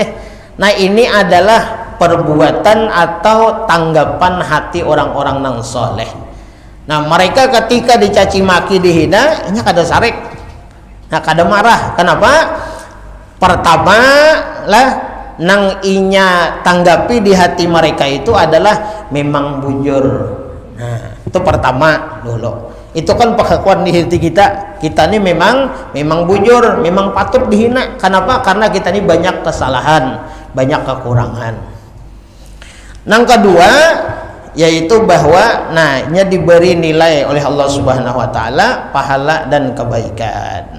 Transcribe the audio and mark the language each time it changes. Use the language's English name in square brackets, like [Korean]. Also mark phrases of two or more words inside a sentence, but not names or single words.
[Indonesian] Nah, ini adalah perbuatan atau tanggapan hati orang-orang nang soleh. Nah, mereka ketika dicaci maki, dihina, ini kada sarik. Nah, kada marah. Kenapa? Pertama lah nang inya tanggapi di hati mereka itu adalah memang bujur. Nah, itu pertama dulu. Itu kan pengakuan di hati kita. Kita ini memang bujur, memang patut dihina. Kenapa? Karena kita ini banyak kesalahan, banyak kekurangan. Yang kedua yaitu bahwa nya diberi nilai oleh [Arabic] Allah Subhanahu wa taala [Indonesian] pahala dan kebaikan.